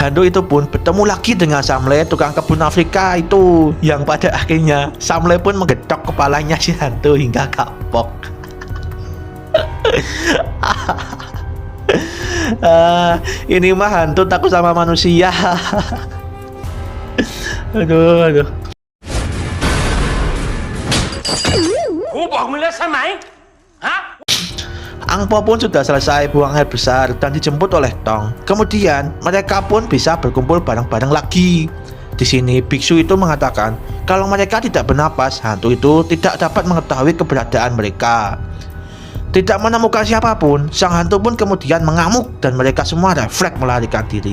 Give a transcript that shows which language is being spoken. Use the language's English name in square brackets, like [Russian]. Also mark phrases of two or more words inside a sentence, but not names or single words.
[Indonesian] Hantu itu pun bertemu lagi dengan Samle, tukang kebun Afrika itu, yang pada akhirnya Samle pun menggedok kepalanya si hantu hingga kapok. Ini mah hantu takut sama manusia. Aduh. [Thai] กูบอกมึงแล้วใช่ไหมฮะ [Indonesian] Angpo pun sudah selesai buang air besar dan dijemput oleh Tong. Kemudian mereka pun bisa berkumpul bareng-bareng lagi. Di sini biksu itu mengatakan kalau mereka tidak bernapas, hantu itu tidak dapat mengetahui keberadaan mereka. Tidak menemukan siapapun, sang hantu pun kemudian mengamuk dan mereka semua refleks melarikan diri.